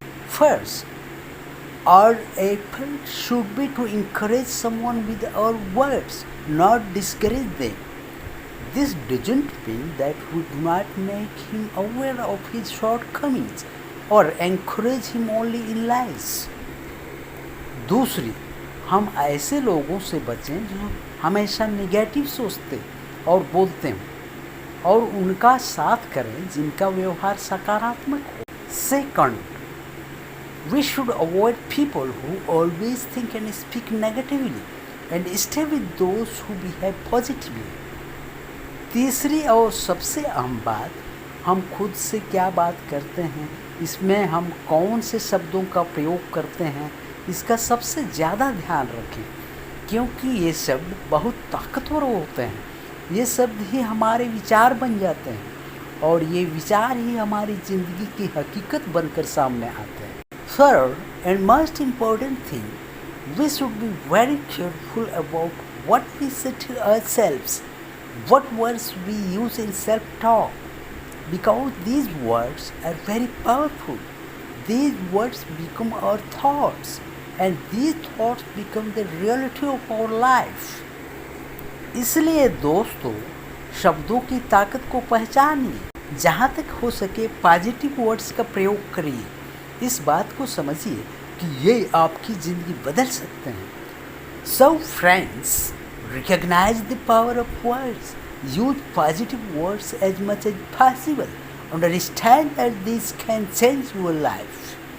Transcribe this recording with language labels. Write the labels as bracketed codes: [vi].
[en] First, our effort should be to encourage someone with our words, not discourage them. This doesn't mean that we do not make him aware of his shortcomings or encourage him only in lies. [hi] दूसरी, हम ऐसे लोगों से बचें जो हमेशा negative सोचते और बोलते हों और उनका साथ करें जिनका व्यवहार सकारात्मक हो। [en] Second, we should avoid people who always think and speak negatively and stay with those who behave positively. [hi] तीसरी और सबसे अहम बात, हम खुद से क्या बात करते हैं, इसमें हम कौन से शब्दों का प्रयोग करते हैं, इसका सबसे ज़्यादा ध्यान रखें, क्योंकि ये शब्द बहुत ताकतवर होते हैं। ये शब्द ही हमारे विचार बन जाते हैं और ये विचार ही हमारी ज़िंदगी की हकीकत बनकर सामने आते हैं। [en] Third and most important thing, we should be very careful about what we say to ourselves, what words we use in self-talk, because these words are very powerful. These words become our thoughts, and these thoughts become the reality of our life. [hi] इसलिए दोस्तों, शब्दों की ताकत को पहचानिए। जहाँ तक हो सके पॉजिटिव वर्ड्स का प्रयोग करिए। इस बात को समझिए कि ये आपकी ज़िंदगी बदल सकते हैं। [en] So friends, recognize the power of words. Use positive words as much as possible. Understand that this can change your life.